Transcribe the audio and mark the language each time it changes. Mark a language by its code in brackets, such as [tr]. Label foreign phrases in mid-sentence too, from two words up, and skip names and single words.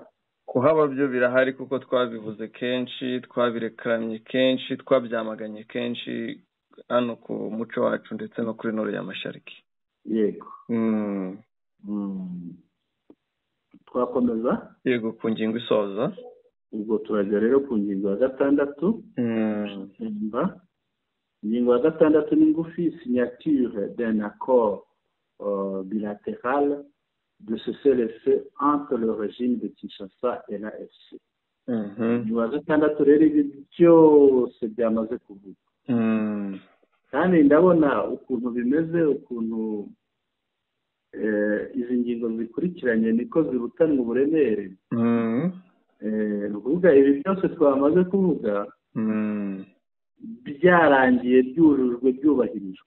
[rw] kuhaba byo birahari kuko twabivuze kenshi, twabirekaranye kenshi, twabyamaganye kenshi hano ku muco wacu ndetse no kuri Nord ya Mashariki. Yego. Twakomeza? Yego, ku ngingo isoza. Ubwo turajya rero ku ngingo ya 6. Ingingo ya 6 ni ngufi: [fr] signature d'un accord bilatéral de cessez-le-feu entre le régime de Kinshasa et la FC. [rw] Ingingo ya 6 rero ibi byose byamaze kuvuga, kandi ndabona ukuntu bimeze, ukuntu izi ngingo zikurikiranye niko zirutanwa uburemere. Nukuvuga ibi byose twamaze kuvuga byarangiye, byujujwe, byubahirijwe.